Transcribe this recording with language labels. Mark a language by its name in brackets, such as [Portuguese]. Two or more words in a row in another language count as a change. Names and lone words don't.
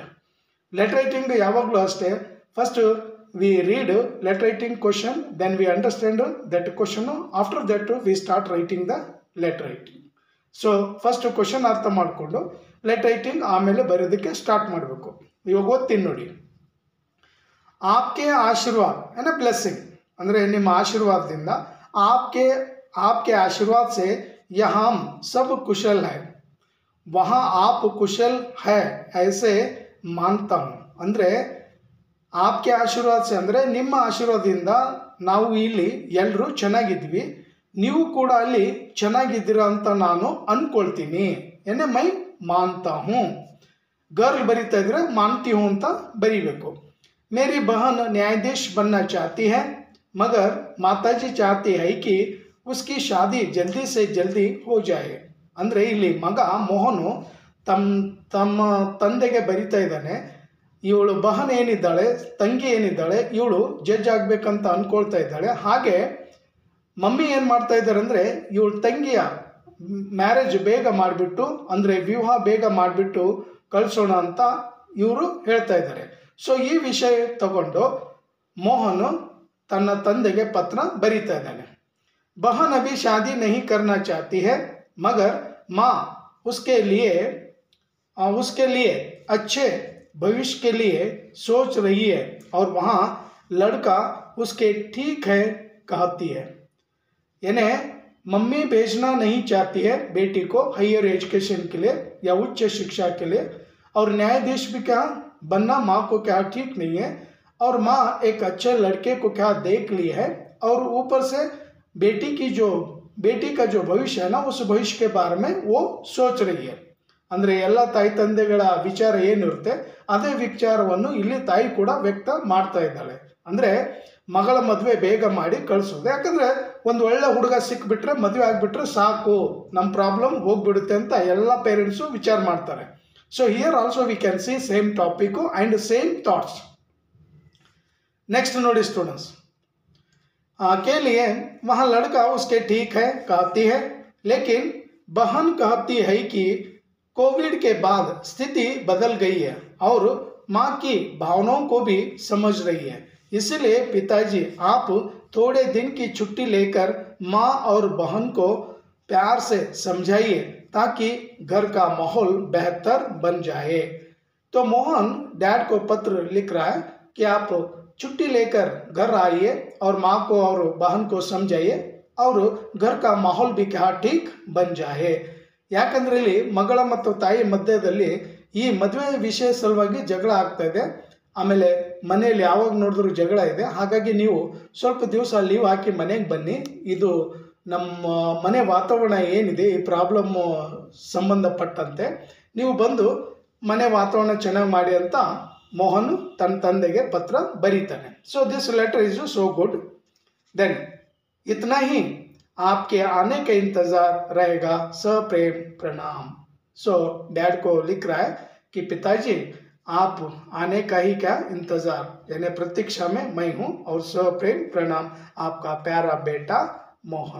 [English] letter writing [Kannada] ಯಾವಾಗಲೂ ಅಷ್ಟೇ, [English] first we read letter writing question, then we understand that question, after that we start writing the letter writing. so first question [Kannada] ಅರ್ಥ ಮಾಡಿಕೊಂಡು [English] letter writing [Kannada] ಆಮೇಲೆ ಬರೆಯೋದಕ್ಕೆ ಸ್ಟಾರ್ಟ್ ಮಾಡಬೇಕು. ಇವಾಗ ಓದ್ತೀನಿ ನೋಡಿ. [Hindi] आपके आशीर्वाद [Kannada] ಏನ ಬ್ಲೆಸ್ಸಿಂಗ್ ಅಂದರೆ ನಿಮ್ಮ ಆಶೀರ್ವಾದದಿಂದ, [Hindi] आपके आशीर्वाद से यहाँ हम सब कुशल है, वहाँ आप कुशल है ऐसे मानता हूँ. [Kannada] ಅಂದರೆ [Hindi] आपके आशीर्वाद से [Kannada] ಅಂದರೆ ನಿಮ್ಮ ಆಶೀರ್ವಾದದಿಂದ ನಾವು ಇಲ್ಲಿ ಎಲ್ಲರೂ ಚೆನ್ನಾಗಿದ್ವಿ, ನೀವು ಕೂಡ ಅಲ್ಲಿ ಚೆನ್ನಾಗಿದ್ದೀರಾ ಅಂತ ನಾನು ಅಂದ್ಕೊಳ್ತೀನಿ. [Hindi] ಏನೇ मैं मानता हूँ. [Kannada] ಗರ್ಲ್ ಬರೀತಾ ಇದ್ರೆ [Hindi] मानती हूँ [Kannada] ಅಂತ ಬರೀಬೇಕು. [Hindi] मेरी बहन न्यायाधीश बनना चाहती है, मगर माताजी चाहती है कि उसकी शादी जल्दी से जल्दी हो जाए. [Kannada] ಅಂದರೆ ಇಲ್ಲಿ ಮಗ ಮೋಹನು ತಮ್ಮ ತಂದೆಗೆ ಬರಿತಾ ಇದ್ದಾನೆ. ಇವಳು ಬಹನ್ ಏನಿದ್ದಾಳೆ, ತಂಗಿ ಏನಿದ್ದಾಳೆ, ಇವಳು ಜಡ್ಜ್ ಆಗಬೇಕಂತ ಅಂದ್ಕೊಳ್ತಾ ಇದ್ದಾಳೆ. ಹಾಗೆ ಮಮ್ಮಿ ಏನು ಮಾಡ್ತಾ ಇದ್ದಾರೆ ಅಂದರೆ ಇವಳು ತಂಗಿಯ ಮ್ಯಾರೇಜ್ ಬೇಗ ಮಾಡಿಬಿಟ್ಟು, ಅಂದರೆ ವಿವಾಹ ಬೇಗ ಮಾಡಿಬಿಟ್ಟು ಕಳಿಸೋಣ ಅಂತ ಇವರು ಹೇಳ್ತಾ ಇದ್ದಾರೆ. ಸೊ ಈ ವಿಷಯ ತಗೊಂಡು ಮೋಹನು ತನ್ನ ತಂದೆಗೆ ಪತ್ರ ಬರೀತಾ ಇದ್ದಾನೆ. [Hindi] बहन अभी शादी नहीं करना चाहती है, मगर माँ उसके लिए अच्छे भविष्य के लिए सोच रही है और वहाँ लड़का उसके ठीक है कहती है. यानी मम्मी भेजना नहीं चाहती है बेटी को [English] higher education [Hindi] के लिए या उच्च शिक्षा के लिए, और न्यायाधीश भी क्या बनना माँ को क्या ठीक नहीं है, और माँ एक अच्छे लड़के को क्या देख ली है, और ऊपर से बेटी का जो भविष्य है ना उस भविष्य के बारे में वो सोच रही है. [Kannada] ಅಂದರೆ ಎಲ್ಲ ತಾಯಿ ತಂದೆಗಳ ವಿಚಾರ ಏನಿರುತ್ತೆ ಅದೇ ವಿಚಾರವನ್ನು ಇಲ್ಲಿ ತಾಯಿ ಕೂಡ ವ್ಯಕ್ತ ಮಾಡ್ತಾ ಇದ್ದಾಳೆ. ಅಂದರೆ ಮಗಳ ಮದುವೆ ಬೇಗ ಮಾಡಿ ಕಳಿಸೋದು. ಯಾಕಂದರೆ ಒಂದು ಒಳ್ಳೆ ಹುಡುಗ ಸಿಕ್ಬಿಟ್ರೆ ಮದುವೆ ಆಗಿಬಿಟ್ರೆ ಸಾಕು, ನಮ್ಮ ಪ್ರಾಬ್ಲಮ್ ಹೋಗ್ಬಿಡುತ್ತೆ ಅಂತ ಎಲ್ಲ ಪೇರೆಂಟ್ಸು ವಿಚಾರ ಮಾಡ್ತಾರೆ. [English] so here also we can see same topic and same thoughts. next notice students [Hindi] के लिए वहाँ लड़का उसके ठीक है कहती है, लेकिन बहन कहती है कि कोविड के बाद स्थिति बदल गई है और माँ की भावनाओं को भी समझ रही है. इसलिए पिताजी आप थोड़े दिन की छुट्टी लेकर माँ और बहन को प्यार से समझाइए ताकि घर का माहौल बेहतर बन जाए. तो मोहन डैड को पत्र लिख रहा है कि आप छुट्टी लेकर घर आइए और माँ को और बहन को समझाइए और घर का माहौल भी क्या ठीक बन जाए. [Kannada] ಯಾಕಂದ್ರೆ ಇಲ್ಲಿ ಮಗಳ ಮತ್ತು ತಾಯಿ ಮಧ್ಯದಲ್ಲಿ ಈ ಮದುವೆ ವಿಷಯ ಸಲುವಾಗಿ ಜಗಳ ಆಗ್ತಾ ಇದೆ. ಆಮೇಲೆ ಮನೆಯಲ್ಲಿ ಯಾವಾಗ ನೋಡಿದ್ರು ಜಗಳ ಇದೆ. ಹಾಗಾಗಿ ನೀವು ಸ್ವಲ್ಪ ದಿವಸ ಲೀವ್ ಹಾಕಿ ಮನೆಗೆ ಬನ್ನಿ, ಇದು ನಮ್ಮ ಮನೆ ವಾತಾವರಣ ಏನಿದೆ ಈ ಪ್ರಾಬ್ಲಮ್ ಸಂಬಂಧಪಟ್ಟಂತೆ ನೀವು ಬಂದು ಮನೆ ವಾತಾವರಣ ಚೆನ್ನಾಗಿ ಮಾಡಿ ಅಂತ ಮೋಹನ ತನ್ನ ತಂದೆ ಪತ್ರ ಬರೀತಾನೆ. [English] so this letter is so good. [Hindi] देन इतना ही आपके आने का इंतजार रहेगा, सप्रेम प्रणाम. [English] so dad [Hindi] को लिख रहा है कि पिताजी आप आने का ही क्या इंतजार यानी प्रतीक्षा में मैं हूँ, और सप्रेम प्रणाम आपका प्यारा बेटा मोहन.